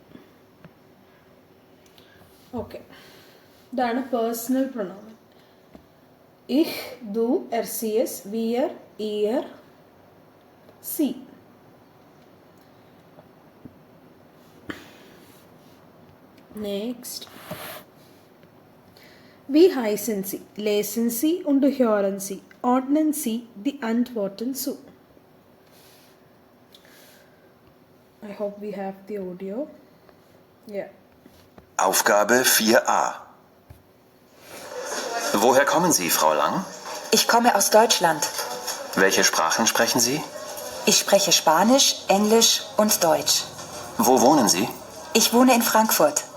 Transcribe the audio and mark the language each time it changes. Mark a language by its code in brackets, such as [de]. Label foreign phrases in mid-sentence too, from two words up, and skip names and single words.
[ml] ഓക്കെ, ഇതാണ് [de] Personal Pronomen. ich du er sie es, wir ihr sie. [en] Next. [de] Wie heißen Sie? Lesen Sie und hören Sie. Ordnen Sie die Antworten zu. [en] I hope we have the audio. Yeah. [de] Aufgabe 4a. Woher kommen Sie, Frau Lang? Ich komme aus Deutschland. Welche Sprachen sprechen Sie? Ich spreche Spanisch, Englisch und Deutsch. Wo wohnen Sie? Ich wohne in Frankfurt.